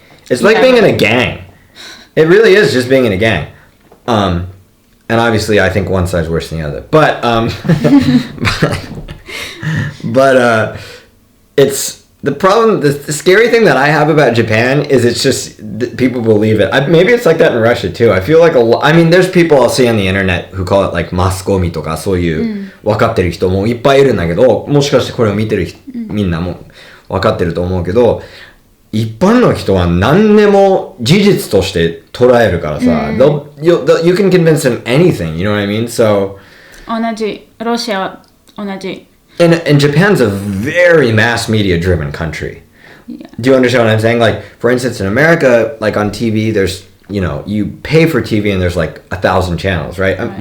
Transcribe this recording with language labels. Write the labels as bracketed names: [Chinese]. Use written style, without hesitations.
[English] It's like being in a gang. It really is just being in a gang. And obviously, I think one side's worse than the other. But it's the problem. The scary thing that I have about Japan is it's just people believe it. Maybe it's like that in Russia too. I feel like there's people I'll see on the internet who call it like maskomi [Japanese] とかそういう分かってる人もいっぱいいるんだけど、もしかしてこれを見てるみんなも分かってると思うけど、一般の人は何でも事実として捉えるからさ、 [English] you can convince them anything, you know what I mean? So [Japanese] 同じロシアは同じ [English] And Japan's a very mass media driven country. Yeah. Do you understand what I'm saying? Like, for instance, in America, like on TV, there's, you pay for TV and there's like 1,000 channels, right?